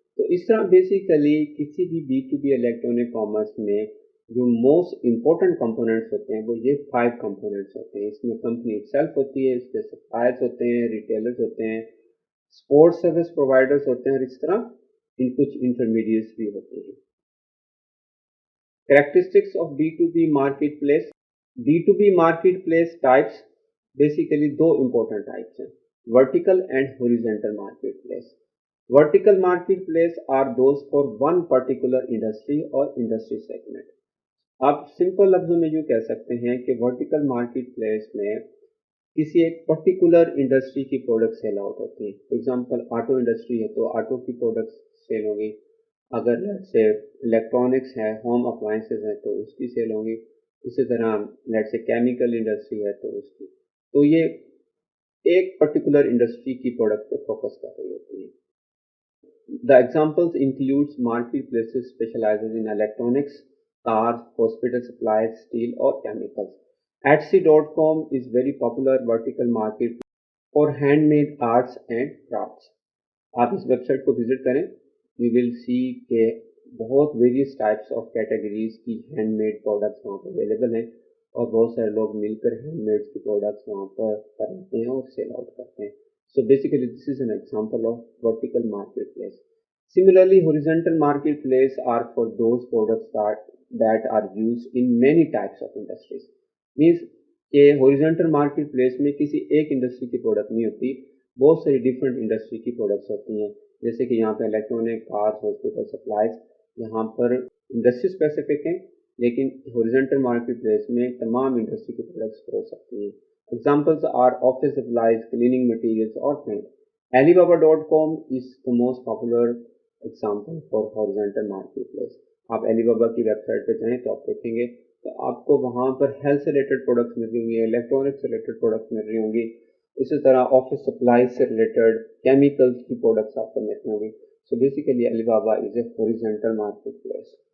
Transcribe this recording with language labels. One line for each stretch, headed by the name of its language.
Hindi: तो इस तरह बेसिकली किसी भी B2B इलेक्ट्रॉनिक कॉमर्स में जो मोस्ट इम्पोर्टेंट कंपोनेंट्स होते हैं वो ये 5 कंपोनेंट्स होते हैं। इसमें कंपनी इटसेल्फ होती है, इसके सप्लायर्स होते हैं, रिटेलर्स होते हैं, स्पोर्ट्स सर्विस प्रोवाइडर्स होते हैं और इस तरह इन कुछ इंटरमीडिएट्स भी होते हैं।
English: Characteristics of B2B marketplace. B2B marketplace types basically
Hindi: दो
English: important types
Hindi: हैं,
English: vertical and horizontal marketplace. Vertical marketplace are those for one particular industry or industry segment.
Hindi: आप सिंपल लफ्जों में यूँ कह सकते हैं कि वर्टिकल मार्केट में किसी एक पर्टिकुलर इंडस्ट्री की प्रोडक्ट सेल आउट होती है। फॉर एग्जांपल ऑटो इंडस्ट्री है तो ऑटो की प्रोडक्ट सेल होगी, अगर लेट से इलेक्ट्रॉनिक्स है, होम अप्लायंसेज हैं तो उसकी सेल होगी, इसी तरह लेट से केमिकल इंडस्ट्री है तो उसकी। तो ये एक पर्टिकुलर इंडस्ट्री की प्रोडक्ट पे फोकस कर रही होती है।
English: The examples includes marketplaces specializes in electronics, cars, hospital supplies, steel or chemicals. Etsy.com is very popular vertical market for handmade arts and crafts.
Hindi: आप इस वेबसाइट को विजिट करें,
English: you will see
Hindi: के बहुत वेरियस टाइप्स ऑफ कैटेगरीज की handmade products वहाँ पर available हैं और बहुत सारे लोग मिलकर हैंडमेड की प्रोडक्ट्स वहाँ पर बनाते हैं और सेल आउट करते हैं।
English: So basically this is an example of vertical marketplace. Similarly, horizontal marketplace are for those products that are used in many types of industries. Means
Hindi: कि horizontal marketplace में किसी एक इंडस्ट्री की प्रोडक्ट नहीं होती, बहुत सारी डिफरेंट इंडस्ट्री की प्रोडक्ट्स होती हैं। जैसे कि यहाँ पे इलेक्ट्रॉनिक, कार्स, हॉस्पिटल सप्लाईज, यहाँ पर इंडस्ट्री स्पेसिफिक हैं, लेकिन horizontal marketplace में तमाम इंडस्ट्री की प्रोडक्ट्स हो सकती हैं।
English: Examples are office supplies, cleaning materials or paint. Alibaba.com is the most popular example for horizontal marketplace.
Hindi: आप Alibaba की वेबसाइट पे जाएं तो आप देखेंगे तो आपको वहाँ पर हेल्थ से रिलेटेड प्रोडक्ट्स मिल रही होंगी, इलेक्ट्रॉनिक्स से रिलेटेड प्रोडक्ट्स मिल रही होंगी, इसी तरह ऑफिस सप्लाईज से रिलेटेड केमिकल्स की प्रोडक्ट्स आपको मिल रही होंगी।
English: So basically Alibaba is a horizontal marketplace.